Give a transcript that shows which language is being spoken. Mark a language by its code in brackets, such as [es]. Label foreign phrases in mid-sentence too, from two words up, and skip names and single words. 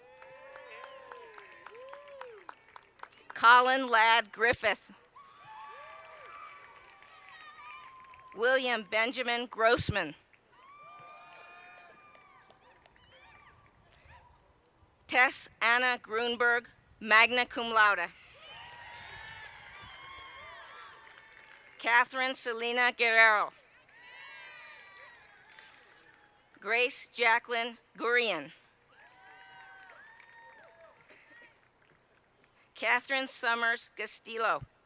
[en] Colin Ladd Griffith. William Benjamin Grossman. Tess Anna Grunberg, [la] magna cum laude. [en] Catherine Selena Guerrero. Grace Jacqueline Gurian. Catherine Summers Castillo.